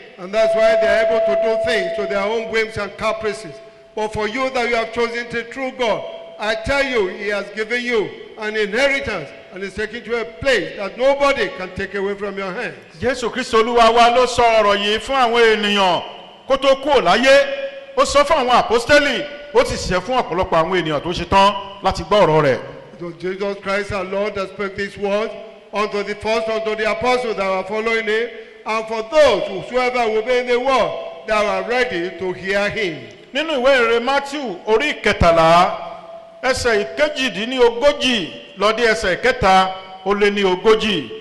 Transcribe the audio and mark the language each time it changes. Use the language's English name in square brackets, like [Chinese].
[English] And that's why they are able to do things to their own whims and caprices. But for you that you have chosen the true God, I tell you, he has given you an inheritance and is taking you to a place that nobody can take away from your hands. [Yoruba] Jésù Kristi Olúwa wa ló sọ ọ̀rọ̀ yìí fún àwọn ènìyàn kó tó kúrò láyé. Ó sọ fún àwọn àpọ́stélì, ó sì ṣe fún ọ̀pọ̀lọpọ̀ àwọn ènìyàn tó ṣe tán láti gbọ́ ọ̀rọ̀ rẹ̀. [English] It was Jesus Christ our Lord that spoke these words unto the first, unto the apostles that were following him, and for those whosoever will be in the world that were ready to hear him. [Yoruba] Nínú ìwé ìrere Matthew orí ìkẹtàlá, ẹsẹ̀ ìkejìdínlógójì lọ dé ẹsẹ̀ ìkẹta ó lé ní ogójì.